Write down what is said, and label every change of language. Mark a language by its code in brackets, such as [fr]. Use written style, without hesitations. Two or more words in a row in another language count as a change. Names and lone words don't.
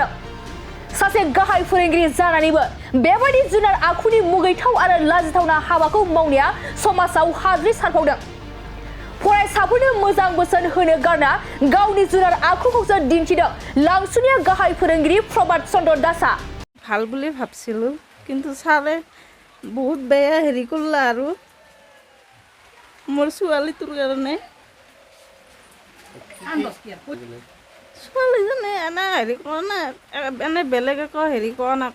[brx] सासे गाहाय फोरोंगिरि जानानैबो बेबायदि जुनार आखुनि मुगैथाव आरो लाजिथावना हाबाखौ मावनाया समाजाव हाद्रि सारफावदों। फरायसाफोरनो मोजां बोसोन होनो गारना गावनि जुनार आखुखौसो दिन्थिदों लांसुनि गाहाय फोरोंगिरि प्रभात चन्द्र दासआ। [as] ভাল বুলি ভাবছিলো কিন্তু ছাৰে বহুত বেয়া হেৰি কৰিলা আৰু মোৰ ছোৱালীটোৰ কাৰণে ছোৱালীজনী এনে হেৰি কৰা নাই, এনে বেলেগ একো হেৰি কৰা নাই।